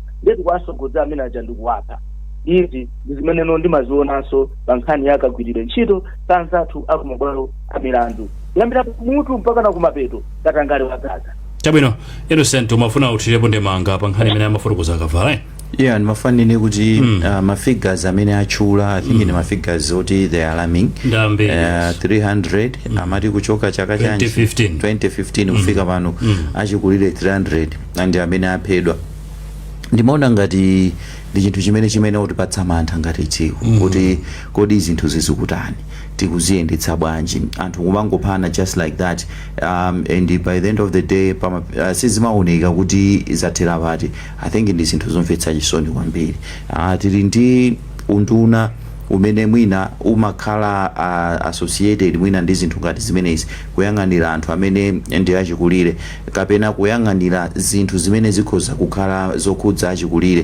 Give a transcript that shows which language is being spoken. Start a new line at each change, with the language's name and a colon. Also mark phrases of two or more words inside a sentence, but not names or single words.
Nyanja: Ndeti kwasogodza amene aja ndikuwapha. Izi ndi zimene ndimazionanso pa nkhani yakagwirire ntchito ka anzathu akumabwalo a milandu kuyambira kumutu mpaka na kumapeto katangale wa Gaza. Chabwino, Innocent umafuna uthirepo ndemanga pa nkhani imene amafotokoza akavala. Yeah, ndimafanire kuti mafigures amene achula,
English: I think
Nyanja: ni mafigures oti
English: they are alarming.
Nyanja: 300 amati kuchoka chaka chanji 2015 kufika pano achikulire 300 and amene aphedwa ndimaona ngati ndi chinthu chimene utipatsa mantha ngati dziko kuti kodi zinthu zizikutani tikuziyendetsa bwanji anthu kumangophana
English: just like that and by the end of the day
Nyanja: sizimaoneka kuti zathera pati.
English: I think
Nyanja: ndi zinthu zomvetsa chisoni kwambiri. Tili ndi unduna umene mwina umakhala associated mwina ndi zinthu ngati zimenezi kuyang'anira anthu amene ndi achikulire kapena kuyang'anira zinthu zimene zikhoza kukhala zokhudza achikulire.